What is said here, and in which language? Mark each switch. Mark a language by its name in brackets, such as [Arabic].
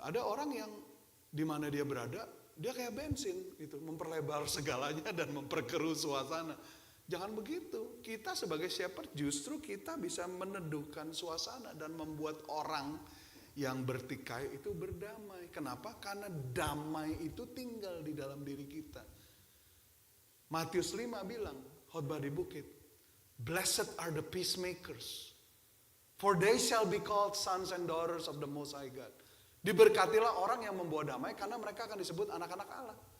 [Indonesian] Ada orang yang di mana dia berada, dia kayak bensin gitu, memperlebar segalanya dan memperkeruh suasana. Jangan begitu. Kita sebagai shepherd justru kita bisa meneduhkan suasana dan membuat orang yang bertikai itu berdamai. Kenapa? Karena damai itu tinggal di dalam diri kita. Matius 5 bilang, khotbah di bukit, [English] blessed are the peacemakers, for they shall be called sons and daughters of the Most High God. [Indonesian] Diberkatilah orang yang membawa damai karena mereka akan disebut anak-anak Allah.